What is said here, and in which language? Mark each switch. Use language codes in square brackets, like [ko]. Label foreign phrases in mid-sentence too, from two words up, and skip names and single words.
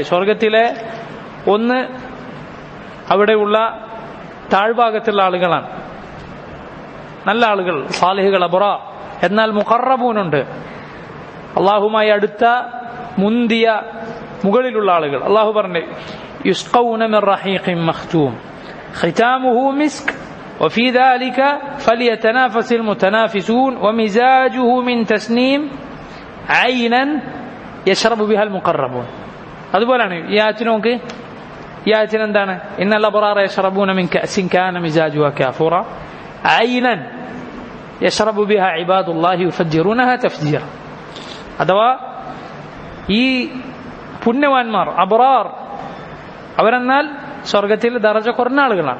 [ml] സ്വർഗത്തിലെ ഒന്ന് അവിടെയുള്ള താഴ്ഭാഗത്തുള്ള ആളുകളാണ്, നല്ല ആളുകൾ, സാലിഹുകൾ, അബ്റാ. എന്നാൽ മുഖറബൂനുണ്ട്, അള്ളാഹുമായി അടുത്ത മുന്തിയ മുകളിലുള്ള ആളുകൾ. അള്ളാഹു പറഞ്ഞു, [ar] يسقون من رحيق مختوم ختامه مسك وفي ذلك فليتنافس المتنافسون ومزاجه من تسنيم عينا يشرب بها المقربون. [ml] അതുപോലെയാണ് ഈ ആയത്തിന് നോക്ക്. ഈ ആയത്തിന് എന്താണ്? [ar] إن الأبرار يشربون من كأس كان مزاجها كافورا عينا يشرب بها عباد الله يفجرونها تفجيرا. [ml] അഥവാ ഈ പുണ്യവാന്മാർ അബ്റാർ അവരെന്നാൽ സ്വർഗത്തിൽ ദറജ കുറഞ്ഞ ആളുകളാണ്.